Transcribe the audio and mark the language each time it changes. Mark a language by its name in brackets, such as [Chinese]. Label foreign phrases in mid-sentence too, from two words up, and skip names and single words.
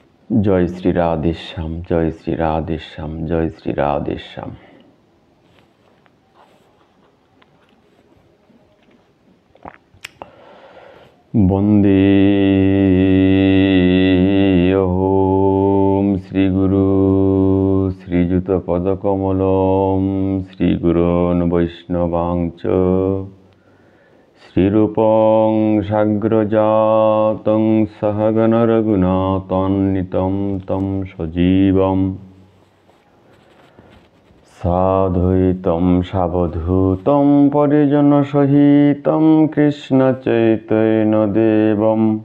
[Bangla] জয় শ্রী রাধেশ্যাম, জয় শ্রী রাধেশ্যাম, জয় শ্রী রাধেশ্যাম। [Sanskrit] বন্দে ওম শ্রী গুরু শ্রীযুত পদকমলম শ্রীগুরুন বৈষ্ণবাংচ শ্রীরূপং সাগ্রজাতং সহগণ রঘুনাথান্বিতং তং সজীবং সাদ্বৈতং সাবধূतं পরিজনসহিतं কৃষ্ণ চৈতন্য দেবম